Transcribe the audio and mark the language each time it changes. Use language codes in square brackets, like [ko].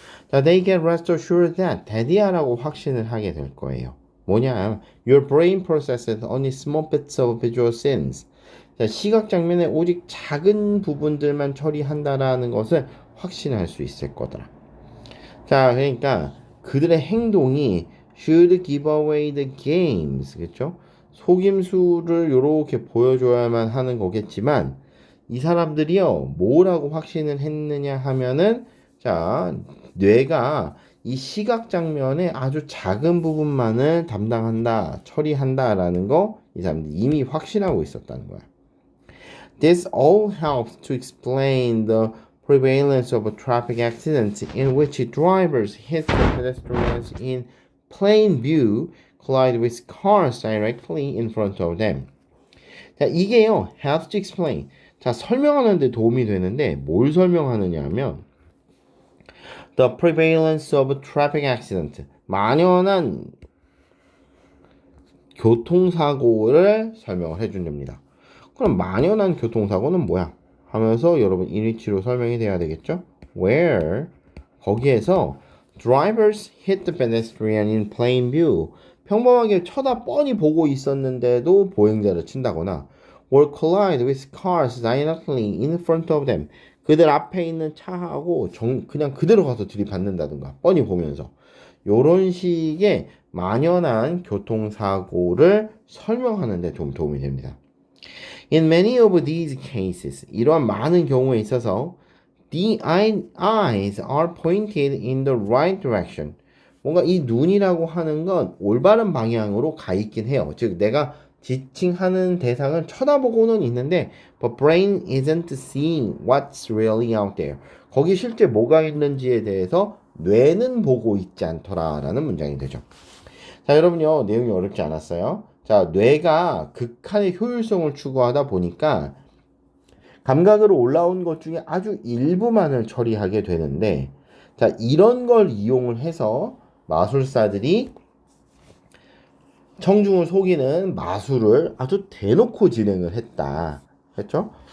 [ko] 자, [en] they get rest assured that [ko] 대디아라고 확신을 하게 될 거예요. 뭐냐? [en] Your brain processes only small bits of visual scenes. [ko] 자, 시각 장면에 오직 작은 부분들만 처리한다라는 것을 확신할 수 있을 거더라. 자, 그러니까 그들의 행동이 [en] should give away the games. [ko] 그렇죠? 속임수를 요렇게 보여줘야만 하는 거겠지만 이 사람들이요 뭐라고 확신을 했느냐 하면은 자 뇌가 이 시각 장면의 아주 작은 부분만을 담당한다 처리한다라는 거 이 사람들이 이미 확신하고 있었다는 거야. [en] This all helps to explain the prevalence of traffic accidents in which drivers hit the pedestrians in plain view, collide with cars directly in front of them. [ko] 자, 이게요, [en] helps to explain. [ko] 자, 설명하는 데 도움이 되는데 뭘 설명하느냐 하면 [en] the prevalence of traffic accident. [ko] 만연한 교통사고를 설명을 해준답니다. 그럼 만연한 교통사고는 뭐야? 하면서 여러분 일위치로 설명이 돼야 되겠죠? Where 거기에서 [en] drivers hit the pedestrian in plain view [ko] 평범하게 쳐다 뻔히 보고 있었는데도 보행자를 친다거나 [en] or collide with cars directly in front of them [ko] 그들 앞에 있는 차하고 그냥 그대로 가서 들이받는다든가 뻔히 보면서 요런 식의 만연한 교통사고를 설명하는 데 좀 도움이 됩니다. [en] In many of these cases, [ko] 이러한 많은 경우에 있어서 [en] the eyes are pointed in the right direction. [ko] 뭔가 이 눈이라고 하는 건 올바른 방향으로 가 있긴 해요. 즉 내가 지칭하는 대상을 쳐다보고는 있는데 [en] but brain isn't seeing what's really out there. [ko] 거기 실제 뭐가 있는지에 대해서 뇌는 보고 있지 않더라라는 문장이 되죠. 자, 여러분요. 내용이 어렵지 않았어요. 자, 뇌가 극한의 효율성을 추구하다 보니까 감각으로 올라온 것 중에 아주 일부만을 처리하게 되는데 자, 이런 걸 이용을 해서 마술사들이 청중을 속이는 마술을 아주 대놓고 진행을 했다. 그렇죠?